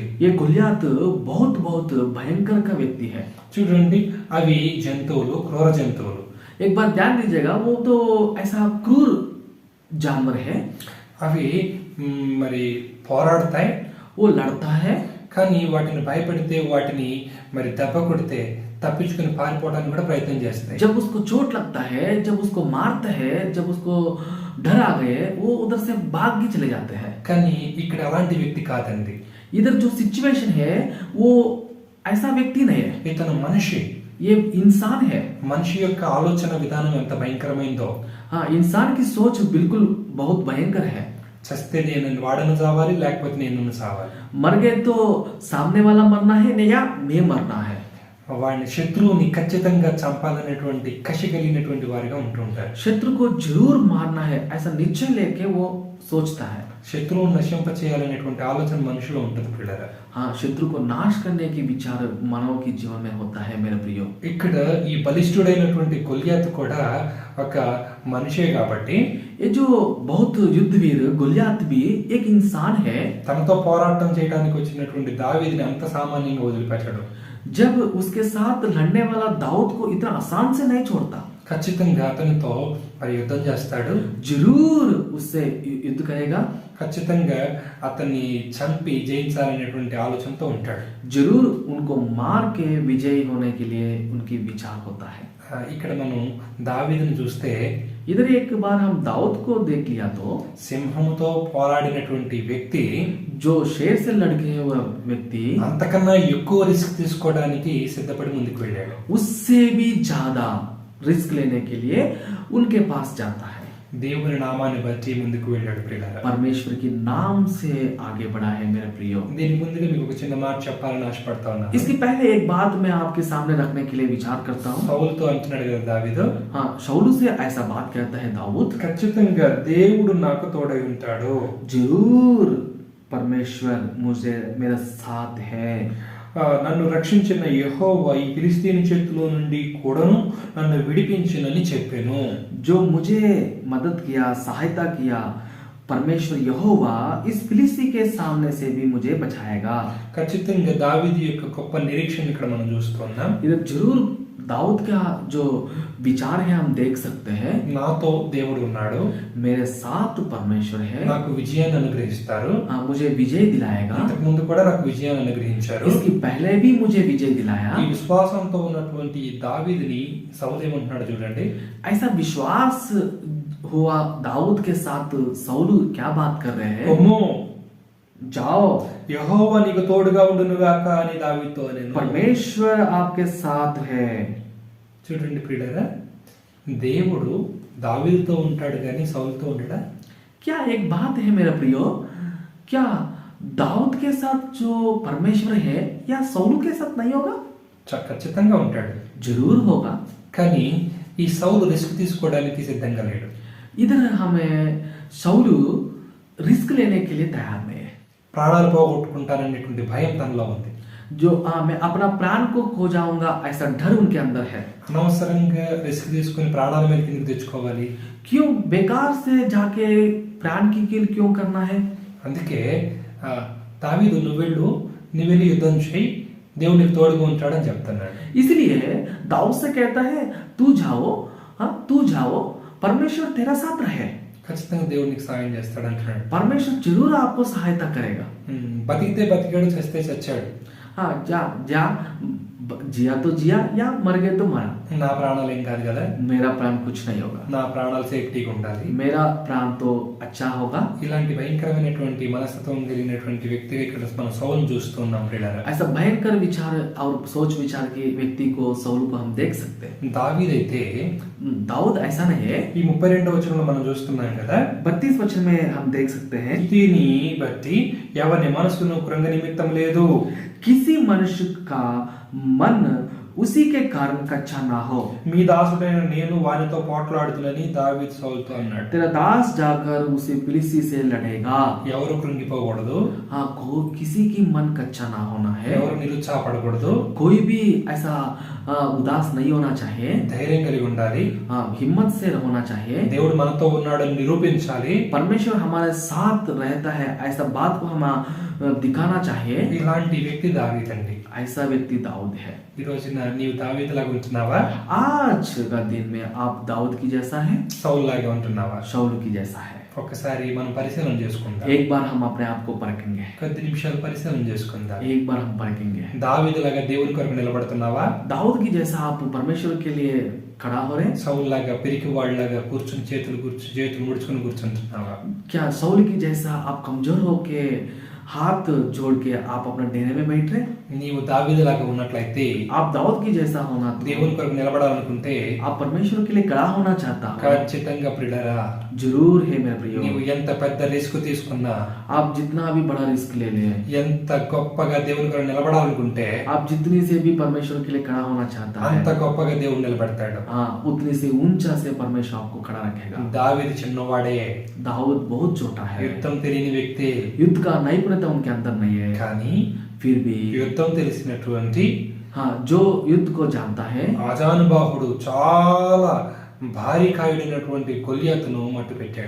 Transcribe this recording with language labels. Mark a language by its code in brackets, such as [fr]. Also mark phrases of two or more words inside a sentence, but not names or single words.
[hi] ये गुलियात बहुत बहुत भयंकर का व्यक्ति है। [te] చూడండి, అవి జంతువులు, క్రూర జంతువులు. [hi] एक बार ध्यान दीजिएगा, वो तो ऐसा क्रूर जानवर है, [te] అవి మరి పోరాడతాయి, [hi] वो लड़ता है, [te] కానీ వాటిని భయపెడితే, వాటిని మరి దెబ్బ కొడితే తప్పించుకుని పారిపోవడానికి కూడా ప్రయత్నం చేస్తాయి. [hi] जब उसको चोट लगता है, जब उसको मारता है, जब उसको डर आ गए, वो उधर से भाग के चले जाते हैं। [te] కానీ ఇక్కడ అలాంటి వ్యక్తి కాదండి. [hi] इधर जो सिचुएशन है वो ऐसा व्यक्ति नहीं है, [te] ఇతను మనిషి. [hi] ये इंसान है। [te] మనిషి యొక్క ఆలోచన విధానం ఎంత భయంకరమైందో. [hi] हाँ, इंसान की सोच बिल्कुल बहुत भयंकर है। [te] చస్తే నేను వాడను చావాలి, లేకపోతే నేను చావాలి. [hi] मर गए तो सामने वाला मरना है नहीं, या मैं मरना है। [te] వాడిని శత్రువుని ఖచ్చితంగా చంపాలనేటువంటి కసి కలిగినటువంటి వారిగా ఉంటుంటారు. [hi] शत्रु को जरूर मारना है ऐसा निश्चय लेके वो सोचता है। [te] శత్రువును నశింప చేయాలనేటువంటి ఆలోచన మనిషిలో ఉంటుంది పిల్లరా. [hi] हाँ, शत्रु को नाश करने की विचार मानव के जीवन में होता है मेरे प्रियो। [te] ఇక్కడ ఈ బలిష్ఠుడైనటువంటి గొలియాతు కూడా ఒక మనిషే కాబట్టి, [hi] ये जो बहुत युद्धवीर गुलियात भी एक इंसान है। [te] తనతో పోరాటం చేయడానికి వచ్చినటువంటి దావీదుని అంత సామాన్యంగా వదిలిపెట్టాడు. [hi] जब उसके साथ लड़ने वाला दाऊद को इतना आसान से नहीं छोड़ता, [te] ఖచ్చితంగా అతనితో మరి యుద్ధం చేస్తాడు, [hi] जरूर उससे युद्ध करेगा, [te] ఖచ్చితంగా అతన్ని చంపి జయించాలనేటువంటి ఆలోచనతో ఉంటాడు. [hi] जरूर उनको मार के विजयी होने के लिए उनकी विचार होता है। [te] ఇక్కడ మనం దావీదుని చూస్తే, [hi] इधर एक बार हम दाऊद को देख लिया तो [te] సింహముతో పోరాడినటువంటి వ్యక్తి [hi] जो शेर से लड़के हुआ व्यक्ति [te] అంతకన్నా ఎక్కువ రిస్క్ తీసుకోవడానికి సిద్ధపడి ముందుకు వెళ్ళాడు. [hi] उससे भी ज्यादा रिस्क लेने के लिए उनके पास जाता है। [te] దేవుని నామాన్ని బట్టి ముందుకు వెళ్ళాడు ప్రియులారా. [hi] परमेश्वर के नाम से आगे बढ़ा है मेरे प्रियो। [te] దీని ముందుగా మీకు ఒక చిన్న మాట చెప్పాలని ఆశపడతా ఉన్నాను. [hi] इसके पहले एक बात मैं आपके सामने रखने के लिए विचार करता हूँ। [te] సౌలుతో అంటున్నాడు కదా దావీదు, [hi] हाँ, शाऊल से ऐसा बात कहता है दाऊद, [te] ఖచ్చితంగా దేవుడు నాకు తోడై ఉంటాడు, [hi] जरूर परमेश्वर मुझे मेरा साथ है। [te] నన్ను రక్షించిన యెహోవా ఈ ఫిలిస్తీని చేతిలో నుండి కూడాను నన్ను విడిపించునని చెప్పాను. [hi] जो मुझे मदद किया, सहायता किया, परमेश्वर यहोवा इस फिलिस्ती के सामने से भी मुझे बचाएगा। [te] ఖచ్చితంగా దావీదు యొక్క గొప్ప నిరీక్షణ ఇక్కడ మనం చూస్తున్నాం. [hi] इधर जरूर दाऊद का जो विचार है हम देख सकते हैं, [te] నాతో దేవుడు ఉన్నాడు, [hi] मेरे साथ परमेश्वर है, [te] నాకు విజయాన్ని అనుగ్రహిస్తారు. [hi] हाँ, मुझे विजय दिलाएगा। [te] ఇంతకు ముందు కూడా నాకు విజయాన్ని అనుగ్రహించారు. [hi] इसकी पहले भी मुझे विजय दिलाया। [te] ఈ విశ్వాసంతో ఉన్నటువంటి ఈ దావీదుని సౌలు ఏమంటున్నాడు చూడండి, [hi] ऐसा विश्वास हुआ दाऊद के साथ सौल क्या बात कर रहे हैं, [te] కొమ్ము [hi] जाओ, [te] యెహోవా నీకు తోడుగా ఉండునుగాక అని దావీదుతో అనెను. [hi] परमेश्वर आपके साथ है। [te] చూడండి ప్రియులారా, దేవుడు దావీదుతో ఉంటాడు కానీ సౌలుతో ఉండడా? [hi] क्या एक बात है मेरा प्रियो, क्या दाऊद के साथ जो परमेश्वर है या सौल के साथ नहीं होगा? [te] ఖచ్చితంగా ఉంటాడు, [hi] जरूर होगा। [te] కానీ ఈ సౌలు రిస్క్ తీసుకోవడానికి సిద్ధంగా లేడు. [hi] इधर हमें सौल रिस्क लेने के लिए तैयार नहीं है। [te] ప్రాణాలు పోగొట్టుకుంటారనేటువంటి భయం తనలో ఉంది. [hi] जो मैं अपना प्राण को खो जाऊंगा ऐसा डर उनके अंदर है। [te] అనవసరంగా రిస్క్ తీసుకుని ప్రాణాల మీద కిందకి తెచ్చుకోవాలి, [hi] क्यों बेकार से जाके प्राण की किल क्यों करना है? [te] అందుకే దావీదు నువ్వు వెళ్ళి యుద్ధం చేయి, దేవుడు నీకు తోడుగా ఉంటాడని చెప్తున్నాడు. [hi] इसलिए दाऊद से कहता है तू जाओ, हाँ तू जाओ, परमेश्वर तेरा साथ रहे। [te] ఖచ్చితంగా దేవుడు నీకు సాయం చేస్తాడు అంటున్నాడు. [hi] परमेश्वर जरूर आपको सहायता करेगा। [te] బతికితే బతికాడు, చస్తే చచ్చాడు. [hi] हाँ, जा जा जिया तो जिया या मर गए तो मरा, [te] నా ప్రాణాలు ఏం కాదు కదా, [hi] मेरा प्राण कुछ नहीं होगा, [te] నా ప్రాణాలు సేఫ్టీగా ఉండాలి. [hi] मेरा प्राण तो अच्छा होगा. [te] ఇలాంటి భయంకరమైనటువంటి మనస్తత్వం కలిగినటువంటి వ్యక్తిగా ఇక్కడ మనం సౌలును చూస్తున్నాం ప్రియులారా. [hi] ऐसा भयंकर विचार और सोच विचार के व्यक्ति को सौल को हम देख सकते हैं. [te] దావీదైతే [hi] दाऊद ऐसा नहीं है. [te] ఈ 32వ వచనంలో మనం చూస్తున్నాం కదా, [hi] 32 वचन में हम देख सकते हैं, [te] దీని బట్టి ఎవరి మనసును కృంగ నిమిత్తం లేదు, [hi] किसी मनुष्य का मन उसी के कारण कच्चा ना हो. [te] మీ దాసుడైన నేను వానితో పోట్లాడుతునని దావీదు సౌలుతో అన్నాడు. [hi] तेरा दास जाकर उसे फिलिस्ती से लड़ेगा. [te] ఎవరు కృంగిపోకూడదు, [hi] हाँ, को किसी की मन कच्चा ना होना है. [te] ఎవరు నిరుత్సాహపడకూడదు, [hi] कोई भी ऐसा उदास नहीं होना चाहिए. [te] ధైర్యం కలిగి ఉండాలి. [hi] हाँ, हिम्मत से होना चाहिए. [te] దేవుడు మనతో ఉన్నాడని నిరూపించాలి. [hi] परमेश्वर हमारे साथ रहता है, ऐसा बात को हम दिखाना चाहिए. [te] ఇలాంటి వ్యక్తి దావీదండి. [hi] ऐसा व्यक्ति दाऊद है. [te] ఈ రోజున నీవు దావీదులాగా ఉంటున్నావా, [hi] आज का दिन में आप दाऊद की जैसा है, [te] సౌలు లాగా ఉంటున్నావా? [hi] शाऊल की जैसा है. [te] ఒక్కసారి మనం పరిశీలన చేసుకుందాం. [hi] एक बार हम अपने आप को परखेंगे. [te] కొద్ది నిమిషాలు పరిశీలన చేసుకుందాం. [hi] एक बार हम परखेंगे. [te] దావీదులాగా దేవుని కొరకు నిలబడుతున్నావా, [hi] दाऊद की जैसा आप परमेश्वर के लिए खड़ा हो रहे हैं. [te] సౌలు లాగా పిరికి వాళ్ళలాగా కూర్చుని చేతులు ముడుచుకుని కూర్చుంటున్నావా? [hi] क्या सौल की जैसा आप कमजोर होके हाथ जोड़ के आप अपना डेरे में बैठ रहे. [te] నీవు దావీదులాగా ఉన్నట్లయితే, [hi] आप दाऊद की जैसा होना तो [te] దేవుని కొరకు నిలబడాలనుకుంటే [hi] आप परमेश्वर के लिए खड़ा होना चाहता हो. [te] ఖచ్చితంగా ప్రియులారా, [hi] जरूर है मेरे प्रियो. [te] నీవు ఎంత పెద్ద రిస్క్ తీసుకున్నా, [hi] आप जितना भी बड़ा रिस्क ले ले, [te] ఎంత గొప్పగా దేవుని కొరకు నిలబడాలనుకుంటే [hi] आप जितनी से भी परमेश्वर के लिए खड़ा होना चाहता [te] అంత [hi] है, [te] గొప్పగా దేవుడు నిలబెడతాడు. [hi] हाँ, उतनी से ऊंचा से परमेश्वर आपको खड़ा रखेगा. [te] దావీదు చిన్నవాడే, [hi] दाऊद बहुत छोटा है. [te] యుద్ధం తెలియని వ్యక్తి, [hi] युद्ध का नैपुण्यता उनके अंदर नहीं है. [te] కానీ [hi] फिर भी [te] యుద్ధం తెలిసినటువంటి [hi] हाँ, जो युद्ध को जानता है, [te] ఆజానుబాహుడు చాలా భారీ కాయుడైనటువంటి గొల్యాతును మట్టు పెట్టాడు.